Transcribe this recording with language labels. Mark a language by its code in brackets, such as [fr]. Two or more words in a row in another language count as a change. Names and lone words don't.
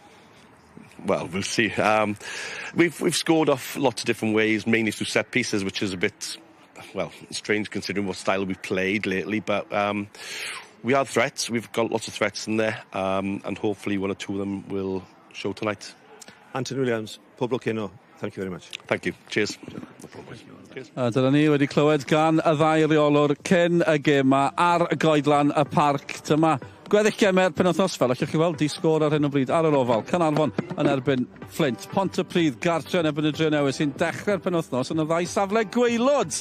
[en] Well, we'll see. We've scored off lots of different ways, mainly through set pieces, which is a bit, well, strange considering what style we've played lately. But we have threats. We've got lots of threats in there, and hopefully 1 or 2 of them will show tonight. Anthony Williams, [cy] pob lwc heno [en] Thank you very much. Thank you. Cheers. [cy] A dyna ni wedi clywed gan y ddau reolwr cyn y gêm yma ar y goedlan y parc. Dyma gweddill gemer penwythnos fel allwch chi weld, di-sgôr ar hyn o bryd ar yr ofal. Canarfon yn erbyn Flint. Pontypridd gartre yn erbyn y Drenewydd sy'n dechrau'r penwythnos yn y ddau safle gwaelod.